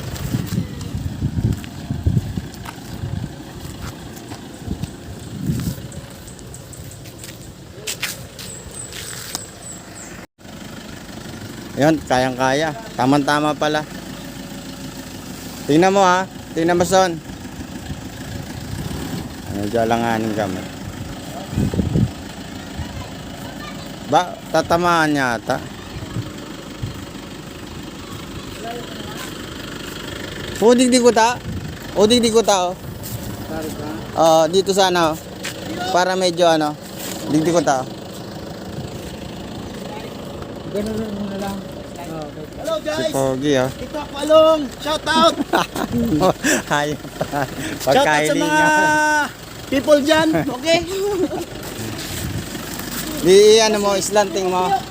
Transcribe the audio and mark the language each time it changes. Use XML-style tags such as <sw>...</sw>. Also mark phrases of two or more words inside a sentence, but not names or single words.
<tl>Ayun, kayang-kaya. Tama-tama pala. Tingnan mo ha. Tingnan mo son. Medyo alanganin kami. Tatamaan niya ata.</tl> <bik>Digdi ko ta. Digdi ko ta oh.</bik> <tl>Dito sana oh. Para medyo ano.</tl> <bik>Digdi ko ta oh.</bik> <tl>Ganun na lang.</tl> <en>Hello Si guys!</en> <tl>Pogi oh. Ito ako Along!</tl> <en>Shout out!</en> <tl>Hayop pa.</tl> <en>Shout out</en> <tl>sa mga people dyan!</tl> <en>Okay?</en> <tl>Di ano mo, islanting mo.</tl>